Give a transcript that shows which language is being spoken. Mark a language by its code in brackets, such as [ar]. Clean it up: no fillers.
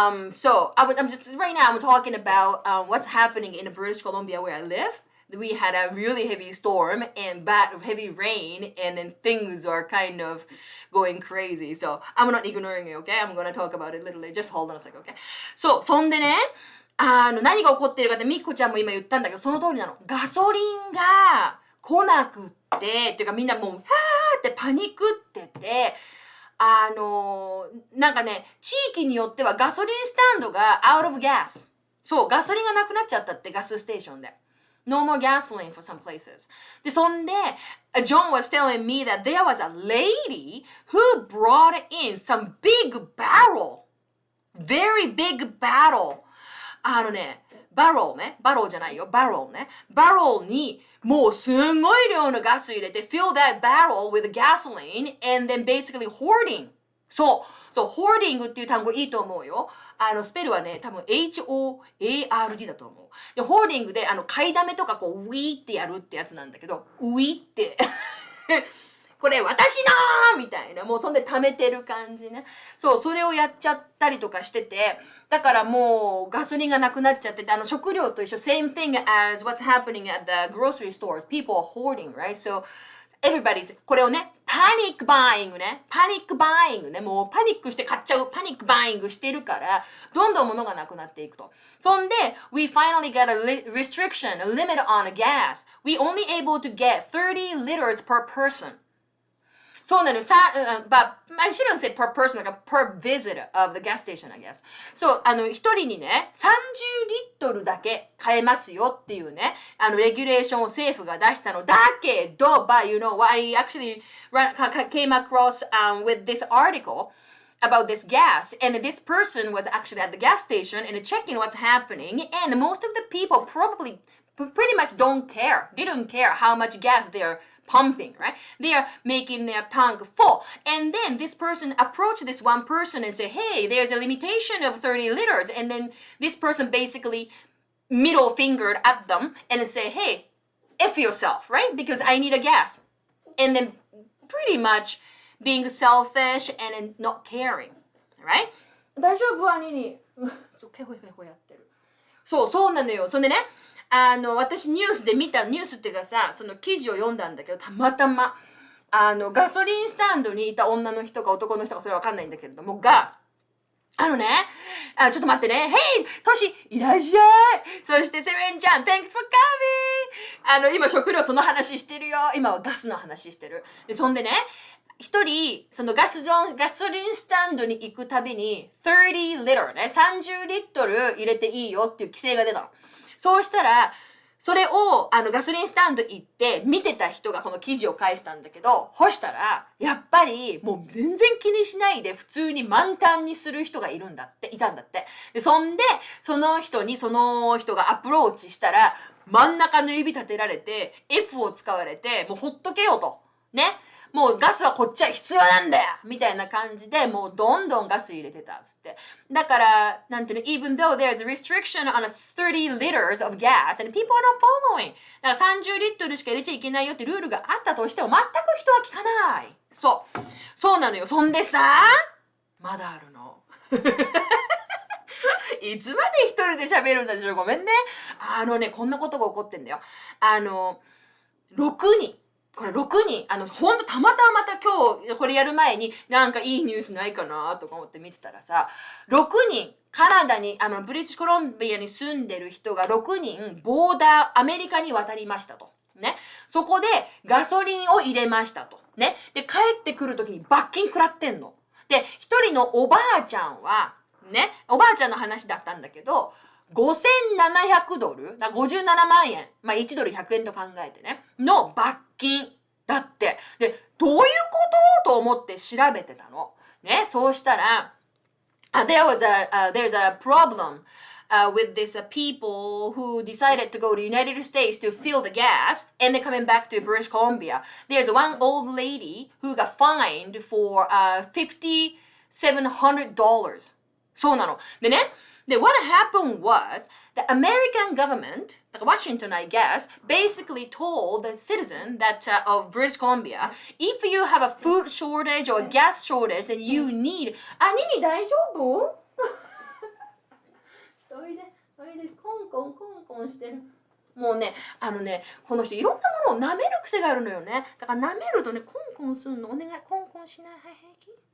[en] So I'm just, right now I'm talking about what's happening in British Columbia where I live. We had a really heavy storm and heavy rain, and then things are kind of going crazy. So I'm not ignoring you, okay? I'm going to talk about it a little later. Just hold on a second, okay? [ja] そう、そんでね、何が起こっているかってミキコちゃんも今言ったんだけど、その通りなの。ガソリンが来なくって、っていうかみんなもう、はーってパニックってて、なんかね、地域によってはガソリンスタンドが out of gas。そう、ガソリンがなくなっちゃったって、ガスステーションで。 [en] No more gasoline for some places. で、そんで、 John was telling me that there was a lady who brought in some big barrel. [ja] Very big barrel. バローじゃないよ。バローね。 [en] バローにもうすんごい量のガス入れて fill that barrel with gasoline and then basically hoarding. [ja] そう、hoarding っていう単語いいと思うよ。スペルはね、多分 HOARD だと思う。で、hoarding で、買いだめとかこう、ウィーってやるってやつなんだけど、ウィーって、これ私のみたいな、もうそんで溜めてる感じね。そう、それをやっちゃったりとかしてて、だからもうガソリンがなくなっちゃってて、食料と一緒、 same thing as what's happening at the grocery stores. [en] People are hoarding, right? [ja] So, everybody's これをね、パニックバイングね、もうパニックして買っちゃう、パニックバイングしてるから、どんどん物がなくなっていくと。 [en] そんで、 we finally got a restriction, a limit on gas. We only able to get 30 liters per person. [ja] そうなのよ。 [en] but I shouldn't say per person, like per visit of the gas station, I guess. そう、一人にね、30リットルだけ買えますよっていうね、レギュレーションを政府が出したのだけど、 but you know, I actually came across with this article about this gas, and this person was actually at the gas station and checking what's happening, and most of the people probably pretty much didn't care how much gas they're pumping, right? They are making their tank full. And then this person approached this one person and said, hey, there's a limitation of 30 liters. And then this person basically middle fingered at them and said, hey, F yourself, right? Because I need a gas. And then pretty much being selfish and not caring, right? [ja] 大丈夫兄に。ケホケホやってる。そうなのよ。そんでね、私ニュースで見たニュースっていうかさ、その記事を読んだんだけど、たまたま、ガソリンスタンドにいた女の人か男の人かそれはわかんないんだけれども、が、ちょっと待ってね。 Hey! トシ、いらっしゃい。そして、セレンちゃん、 Thanks for coming! 今食料その話してるよ。今はガスの話してる。で、そんでね、一人、そのガソリンスタンドに行くたびに、30 liter ね、30リットル入れていいよっていう規制が出たの。そうしたら、それを、ガソリンスタンド行って見てた人がこの記事を返したんだけど、干したら、やっぱりもう全然気にしないで普通に満タンにする人がいたんだって。で、そんで、その人がアプローチしたら、真ん中の指立てられて、F を使われて、もうほっとけよと。ね。もうガスはこっちは必要なんだよみたいな感じで、もうどんどんガス入れてたっつって。 [en] だから、なんていうの、 even though there's a restriction on 30 liters of gas and people are not following. [ja] だから30リットルしか入れちゃいけないよってルールがあったとしても全く人は聞かない。そうなのよ。そんでさ、まだあるの。いつまで一人で喋るんだでしょ。ごめんね。こんなことが起こってんだよ。6人。これ6人、ほんとたまたま今日これやる前になんかいいニュースないかなとか思って見てたらさ、6人、カナダに、ブリティッシュコロンビアに住んでる人が6人、ボーダー、アメリカに渡りましたと。ね。そこでガソリンを入れましたと。ね。で、帰ってくるときに罰金食らってんの。で、一人のおばあちゃんは、ね、おばあちゃんの話だったんだけど、$5,700、だ57万円、まあ1ドル100円と考えてね、の罰金だって。で、どういうことと思って調べてたの。 [en] ね、そうしたら、 there's a problem with this people who decided to go to United States to fill the gas and then coming back to British Columbia. There's one old lady who got fined for $5,700. [ja] そうなの。 [en] でね、 what happened was the American government, like Washington, I guess, basically told the citizen that of British Columbia, if you have a food shortage or a gas shortage, then you need. [ja] ニニ大丈夫？ちょっとおいで、コンしてる。もうね、この人いろんなものを舐める癖があるのよね。だから舐めるとね、コンすんの。お願い、コンしない。はい、平気？